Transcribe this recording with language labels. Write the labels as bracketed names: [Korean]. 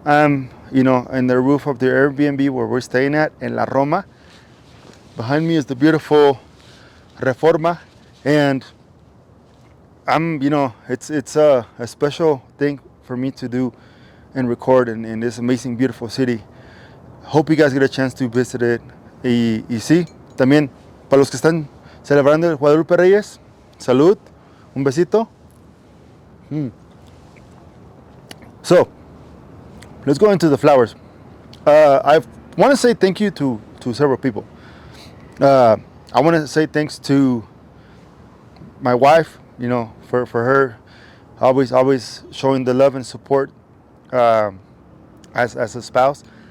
[English] I'm, in the roof of the Airbnb where we're staying at in La Roma. Behind me is the beautiful Reforma, and I'm, it's a special thing for me to do and record in this amazing, beautiful city. Hope you guys get a chance to visit it. [Spanish] Y sí, también para los que están celebrando el Guadalupe Reyes, salud, un besito. [English] So, let's go into the flowers. I want to say thank you to several people. I want to say thanks to my wife, for her always showing the love and support as a spouse.